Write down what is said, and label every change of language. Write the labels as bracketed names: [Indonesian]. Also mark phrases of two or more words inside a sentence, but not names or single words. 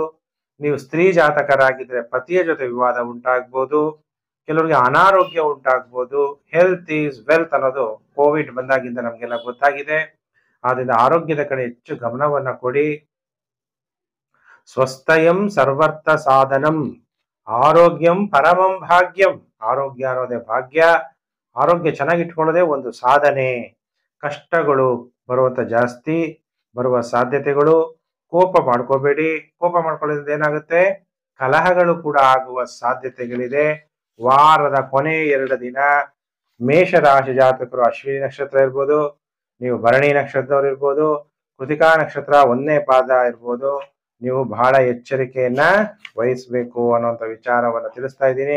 [Kannada] ನೀವು ಸ್ತ್ರೀ ಜಾತಕರಾಗಿದ್ದರೆ ಪತಿಯ ಜೊತೆ ವಿವಾದ ಉಂಟಾಗ್ಬೋದು. ಕೆಲವರಿಗೆ ಅನಾರೋಗ್ಯ ಉಂಟಾಗ್ಬೋದು. [English] health is wealth [Kannada] ಅನ್ನೋದು ಕೋವಿಡ್ ಬಂದಾಗಿಂದ ನಮ್ಗೆಲ್ಲ ಗೊತ್ತಾಗಿದೆ. ಆದ್ರಿಂದ ಆರೋಗ್ಯದ ಕಡೆ ಹೆಚ್ಚು ಗಮನವನ್ನ ಕೊಡಿ. [Sanskrit] ಸ್ವಸ್ಥಯಂ ಸರ್ವರ್ಥ ಸಾಧನಂ, ಆರೋಗ್ಯಂ ಪರಮಂ ಭಾಗ್ಯಂ. [Kannada] ಆರೋಗ್ಯ ಅನ್ನೋದೇ ಭಾಗ್ಯ. ಆರೋಗ್ಯ ಚೆನ್ನಾಗಿಟ್ಕೊಳ್ಳೋದೇ ಒಂದು ಸಾಧನೆ. ಕಷ್ಟಗಳು ಬರುವಂತ ಜಾಸ್ತಿ, ಬರುವ ಸಾಧ್ಯತೆಗಳು. ಕೋಪ ಮಾಡ್ಕೋಬೇಡಿ. ಕೋಪ ಮಾಡ್ಕೊಳ್ಳೋದ್ರಿಂದ ಏನಾಗುತ್ತೆ? ಕಲಹಗಳು ಕೂಡ ಆಗುವ ಸಾಧ್ಯತೆಗಳಿದೆ. ವಾರದ ಕೊನೆ 2 ದಿನ ಮೇಷರಾಶಿ ಜಾತಕರು ಅಶ್ವಿನಿ ನಕ್ಷತ್ರ ಇರ್ಬೋದು, ನೀವು ಭರಣಿ ನಕ್ಷತ್ರದವ್ರು ಇರ್ಬೋದು, ಕೃತಿಕಾ ನಕ್ಷತ್ರ 1ನೇ ಪಾದ ಇರ್ಬೋದು, ನೀವು ಬಹಳ ಎಚ್ಚರಿಕೆಯನ್ನ ವಹಿಸ್ಬೇಕು ಅನ್ನುವಂಥ ವಿಚಾರವನ್ನು ತಿಳಿಸ್ತಾ ಇದ್ದೀನಿ.